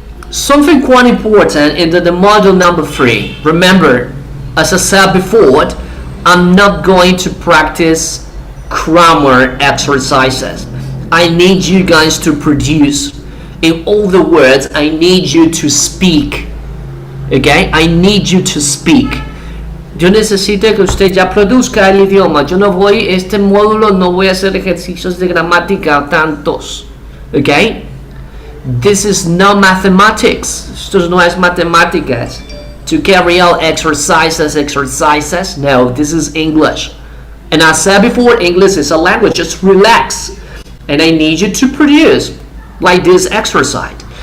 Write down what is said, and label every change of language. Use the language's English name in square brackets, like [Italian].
[English] Something quite important in the model number 3. Remember, as I said before, I'm not going to practice grammar exercises. I need you guys to produce. In all the words, I need you to speak. Okay? I need you to speak. [Spanish] Yo necesito que usted ya produzca el idioma. Yo no voy, este módulo no voy a hacer ejercicios de gramática tantos. [English] Okay? This is not mathematics. [Spanish] Esto no es matemáticas. [English] To carry out exercises. No, this is English. And I said before, English is a language. Just relax. And I need you to produce like this exercise.